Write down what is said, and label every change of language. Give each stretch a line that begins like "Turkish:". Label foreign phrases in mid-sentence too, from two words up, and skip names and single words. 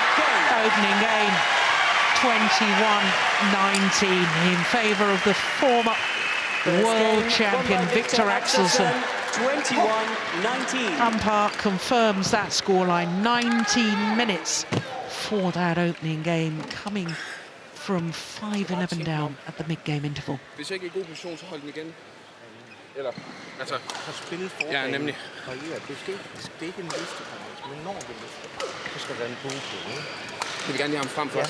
English: Opening game, 21-19 in favour of the former world champion Viktor AXELSEN. 21-19. Umpire confirms that scoreline. 19 minutes for that opening game, coming from 5-11 down at the mid-game interval.
Danish: Hvis jeg ikke er i god position, så hold den igen. Eller, altså... Har spillet fordagen, Ja, nemlig. og det er ikke en liste, men når vi lister, så skal der en bog på, ikke? Jeg vil gerne lige have ham frem først.